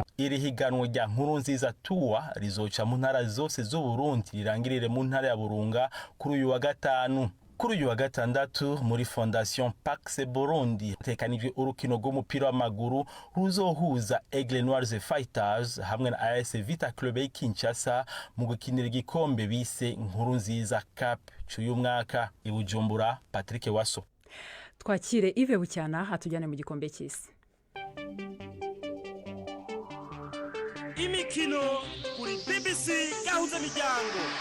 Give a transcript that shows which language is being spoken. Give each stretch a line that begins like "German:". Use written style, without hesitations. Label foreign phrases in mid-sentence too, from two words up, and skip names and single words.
Rundi: Iri higanwa rya Nkuru Nziza Tour rizoca mu ntara zose z'u Burundi, rirangirire mu ntara ya Burunga kuri uyu wa gatanu. Kuri uyu wa gatandatu muri Fondation Pax Burundi tekanijwe urukino rw'umupira w'amaguru ruzohuza Aigle Noirs Fighters hamwe na AS Vita Club Kinshasa mu gukinira igikombe bise Nkuru Nziza Cup cy'uyu mwaka. I Bujumbura, Patrick Waso.
Kinyarwanda: Twakire Yves Bucyana hatujyane mu gikombe cy'isi. Imikino kuri BBC gahuza miryango.